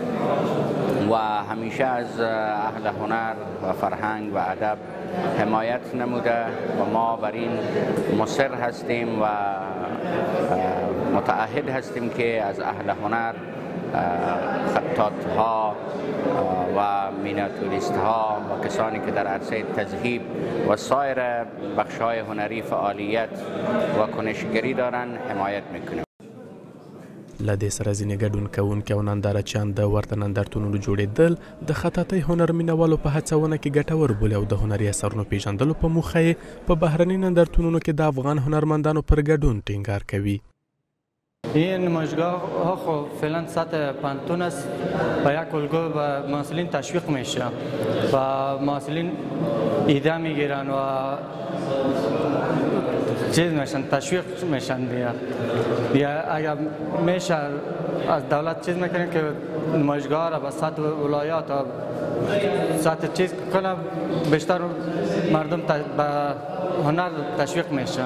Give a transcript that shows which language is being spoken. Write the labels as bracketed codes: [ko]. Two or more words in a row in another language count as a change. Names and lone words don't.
[fa] و همیشه از اهل هنر و فرهنگ و ادب حمایت نموده و ما بر این مصر هستیم و متعهد هستیم که از اهل هنر، خطاط‌ها و مینیاتوریست‌ها و کسانی که در عرصه تذهیب و سایر بخش‌های هنری فعالیت و کنشگری دارند حمایت میکنیم. [ps] له دې سره ځینې ګډون کوونکي او نندارچیان د ورته نندارتونونو جوړېدل د خطاطۍ هنر مینوالو په هڅونه کې ګټور بولي او د هنري اثرونو پیژندلو په موخه یې په بهرني نندارتونونو کې د افغان هنرمندانو پر ګډون ټینګار کوي. [fa] این نمایشگاه ها خب فعلا سطح پانتون است و یک الگو به محصلین تشویق میشه و محصلین ایده میگیرن و چیز میشن، تشویق میشن بیا اگر میشه از دولت چیز میکنن که نمایشگاه را به سطح ولایات و سطح چیز کنه بیشتر مردم به هنر تشویق میشه.